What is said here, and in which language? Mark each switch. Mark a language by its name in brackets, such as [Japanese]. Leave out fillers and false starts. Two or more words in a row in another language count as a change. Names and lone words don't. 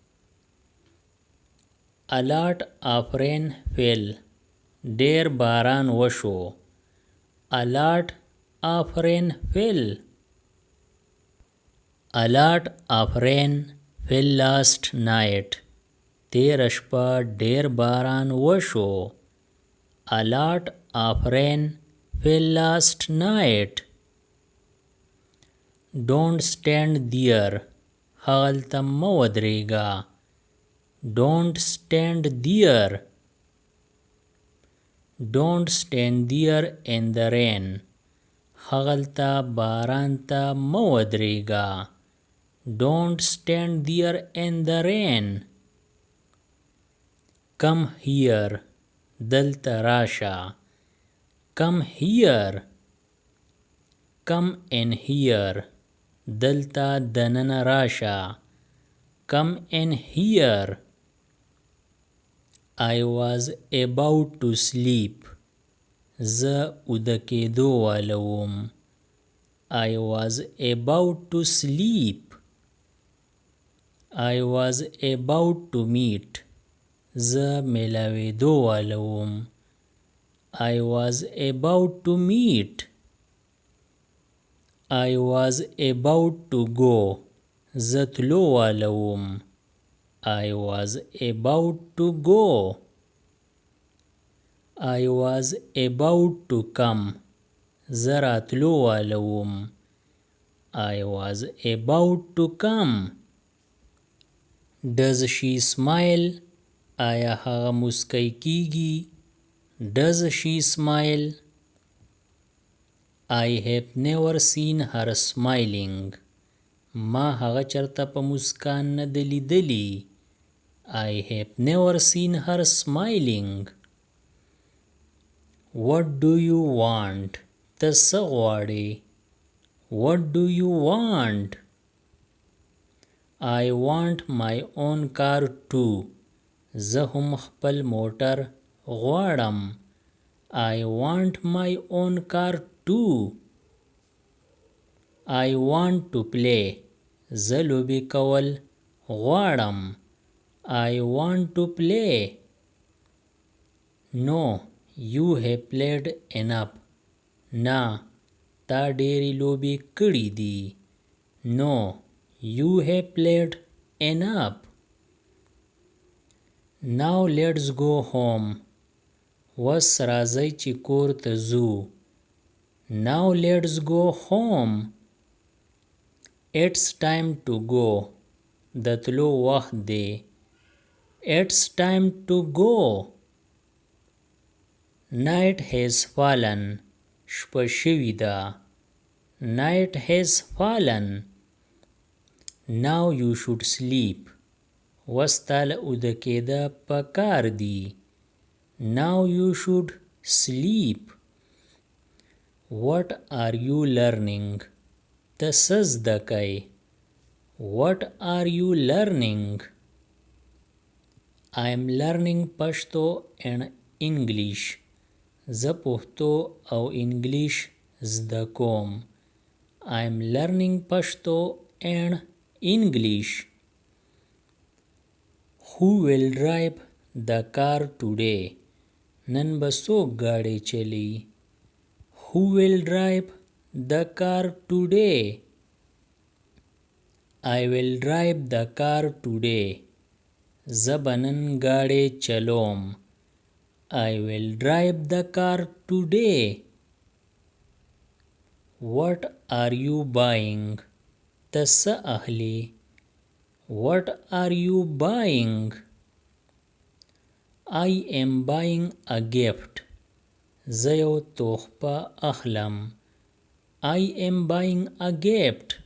[English] A lot of rain fell. [Pashto] ډېر باران وشو. [English] A lot of rain fell. A lot of rain fell last night. [Pashto] تېره شپه ډېر باران وشو. [English] A lot of rain fell last night. Don't stand there. [Pashto] هغلته مه ودرېږه. [English] Don't stand there. Don't stand there in the rain. [Pashto] هغلته باران ته مه ودرېږه. [English] Don't stand there in the rain. Come here. [Pashto] دلته راشه. [English] Come here. Come in here. [Pashto] دلته دننه راشه. [English] Come in here. I was about to sleep. [Pashto] زه اوده کېدو واله وم. [English] I was about to sleep. I was about to meet. [Pashto] زه میلاویدو والوم. [English] I was about to meet. I was about to go. [Pashto] زه تلو والوم. [English] I was about to go. I was about to come. [Pashto] زه راتلو والوم. [English] I was about to come. Does she smile? [Pashto] آیا هغه مسکی کیږي؟ [English] Does she smile? I have never seen her smiling. [Pashto] ما هغه چرته په مسکان نه ده لیدلی. [English] I have never seen her smiling. What do you want? [Pashto] ته څه غواړې؟ [English] What do you want? I want my own car too. [Pashto] زه هم خپل موټر غواړم. [English] I want my own car too. I want to play. [Pashto] زه لوبې کول غواړم. [English] I want to play. No, you have played enough. [Pashto] نه تا ډېرې لوبې کړې دي. [English] No, you have played enough. Now let's go home. [Pashto] وس راځئ چې کور ته ځو. [English] Now let's go home. It's time to go. [Pashto] د تلو وخت دی. [English] It's time to go. Night has fallen. [Pashto] شپه شوې ده. [English] Night has fallen. Now you should sleep. [Pashto] وس تاله اوده کېده پکار دی. [English] Now you should sleep. What are you learning? [Pashto] ته څه زده کوې؟ [English] What are you learning? I am learning Pashto and English. [Pashto] زه پښتو او انګلیش زده کوم. [English] I am learning Pashto and English. Who will drive the car today? [Pashto] نن به څوک ګاډی چلی؟ [English] Who will drive the car today? I will drive the car today. [Pashto] زه به نن ګاډی چلوم. [English] I will drive the car today. What are you buying? [Pashto] ته څه اخلې؟ [English] What are you buying? I am buying a gift. [Pashto] زه یو تحفه اخلم. [English] I am buying a gift.